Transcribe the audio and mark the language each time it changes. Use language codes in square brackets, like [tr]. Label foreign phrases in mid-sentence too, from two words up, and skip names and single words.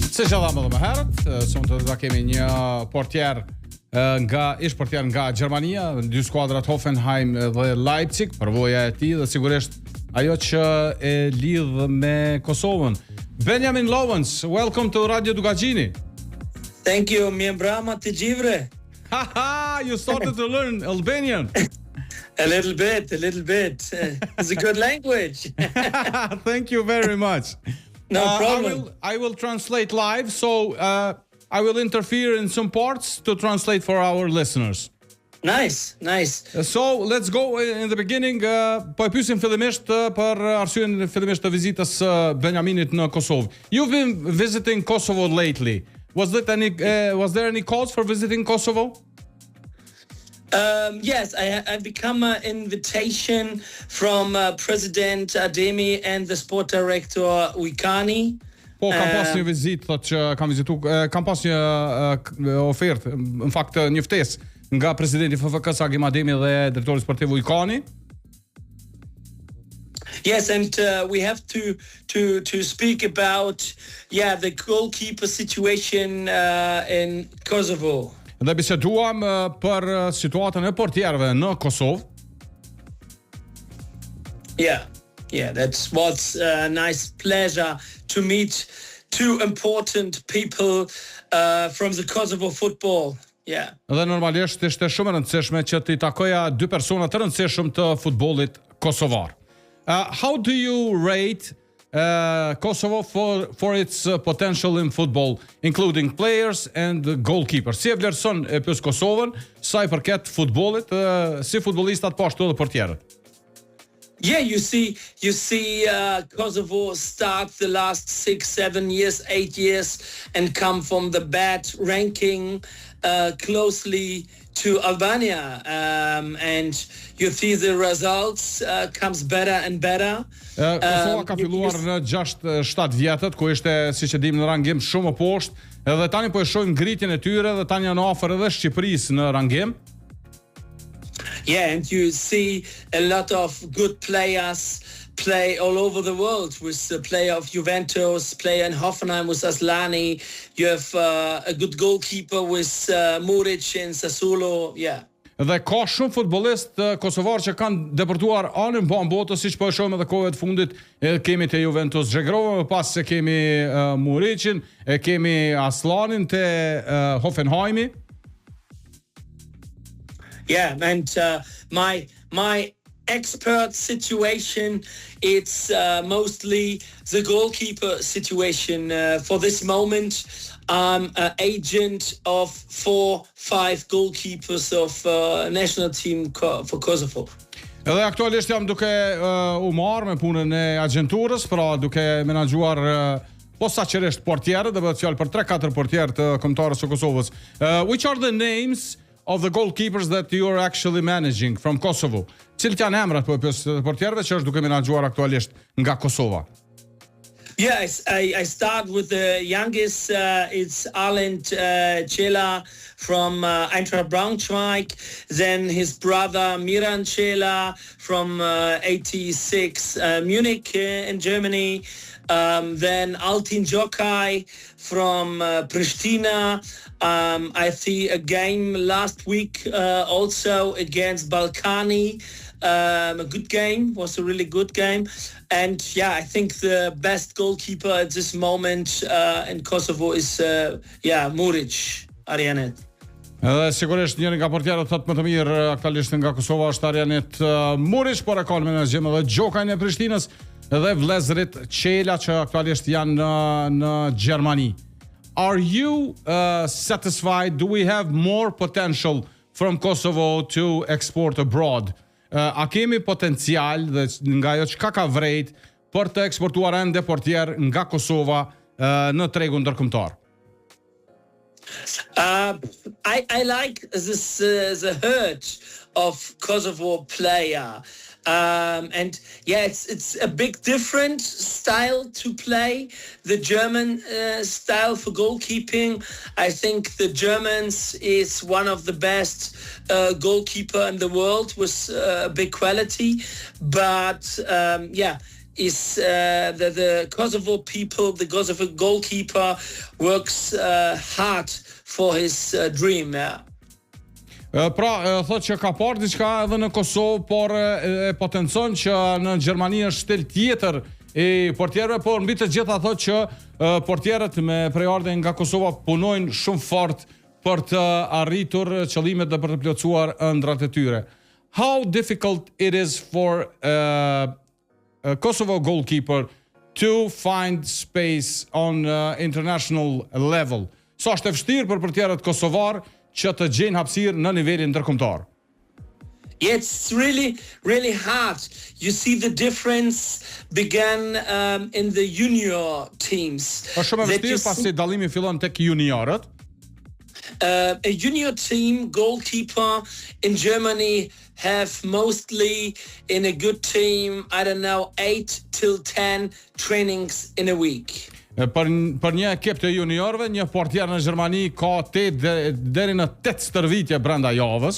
[sq] Se që dhamë edhe më herët, sonte do kemi një portier ish portier nga Gjermania, dy skuadrat Hoffenheim dhe Leipzig, përvoja e tij dhe sigurisht ajo që e lidh me Kosovën. [en] Benjamin Lovens, welcome to Radio Dugagjini. Thank you, [sq] mirë mbrëma të gjithëve. [en] Haha, you started to learn Albanian. A little bit. It's a good language. Thank you very much. No problem. I will translate live, so I will interfere in some parts to translate for our listeners. Nice. So let's go in the beginning. [sq] Po e pyesim fillimisht për arsyeën fillimisht të vizitës Benjaminit në Kosovë. [en] You've been visiting Kosovo lately. Was there any cause for visiting Kosovo? Yes, I become an invitation from President Ademi and the sport director Wikani. [sq] Po, kam pas një vizitë, thotë që kam pas një ofertë, në fakt një ftesë nga presidenti FFK-s Agim Ademi dhe drejtori sportiv Wikani. [en] Yes, and we have to speak about the goalkeeper situation in Kosovo. [sq] Dhe biseduam për situatën e portierëve në Kosovë. [en] Yeah, that was a nice pleasure to meet two important people from the Kosovo football. Yeah. [sq] Dhe normalisht ishte shumë e rëndësishme që t'i takoja dy persona të rëndësishëm të futbollit kosovar. [en] How do you rate Kosovo for its potential in football, including players and goalkeepers? [sq] Si e vlerëson e pyes Kosovën sa i përket futbollit, si futbollistat po ashtu edhe portierët? [en] Yeah, you see Kosovo start the last 6, 7 years, 8 years and come from the bad ranking closely to Albania, and you see the results comes better and better. [sq] Kosova ka filluar në 6-7 vjetët, ku ishte, siç e dim, në rangim shumë më poshtë, edhe tani po e shohim ngritjen e tyre dhe tani janë afër edhe Shqipërisë në rangim. [en] Yeah, and you see a lot of good players play all over the world, with the player of Juventus, player in Hoffenheim with Aslani. You have a good goalkeeper with Muric in Sassuolo. Yeah. [sq] Dhe ka shumë futbollistë kosovar që kanë debërtuar anën mban botës, siç po e shohim edhe kohët fundit. Kemi te Juventus Zhegrova, më pas se kemi Muricin, kemi Aslanin te Hoffenheimi. [en] Yeah, and my expert situation, it's mostly the goalkeeper situation. For this moment, I'm an agent of 4-5 goalkeepers of national team for Kosovo. [sq] Edhe aktualisht jam duke u marrë me punën e agjenturës, pra duke menaxhuar posaçërisht portierë, dhe bëhet fjalë për 3-4 portierë të kombëtarës së Kosovës. [en] Which are the names of the goalkeepers that you are actually managing from Kosovo? [sq] Cilat janë emrat po pyes portierëve që është duke menaxhuar aktualisht nga Kosova? [en] Yes, I start with the youngest. It's Arlend Cela from Eintracht Braunschweig. Then his brother Miran Cela from 86 Munich in Germany. Then Altin Jokaj from Pristina. I see a game last week also against Balkani. A good game, was a really good game. And I think the best goalkeeper at this moment in Kosovo is Muric, Arjanet. [sq] Edhe sigurisht njëri nga portierët thotë më të mirë aktualisht nga Kosova është Arjanet Muric, por e ka në menaxhim edhe Gjokajin e Prishtinës dhe vëllezërit Cela që aktualisht janë në Gjermani. [en] Are you satisfied? Do we have more potential from Kosovo to export abroad? [sq] A kemi potencial dhe nga ajo çka ka vrejt për të eksportuar ende portier nga Kosova në tregun ndërkombëtar? [en] I like this the herd of Kosovo player. And it's a big different style to play. The German style for goalkeeping, I think the Germans is one of the best goalkeeper in the world with big quality. But is the Kosovo people, the Kosovo goalkeeper works hard for his dream. Yeah. [sq] Pra, thot që ka parë diçka edhe në Kosovë, por e potencon që në Gjermani është stil tjetër i portierëve, por mbi të gjitha thot që portierët me prejardhje nga Kosova punojnë shumë fort për të arritur qëllimet dhe për të plotësuar ëndrat e tyre. [en] How difficult it is for a Kosovo goalkeeper to find space on international level? [sq] Sa është e vështirë për portierët kosovar që të gjejnë hapësirë në nivelin ndërkombëtar? [en] Yeah, it's really, really hard. You see the difference began in the junior teams. [sq] Është shumë e vështirë pasi dallimi fillon tek juniorët. [en] A junior team goalkeeper in Germany have mostly in a good team, I don't know, 8 till 10 trainings in a week. [sq] Për një ekip të juniorëve, një portier në Gjermani ka 8 deri në 8 stërvitje brenda javës.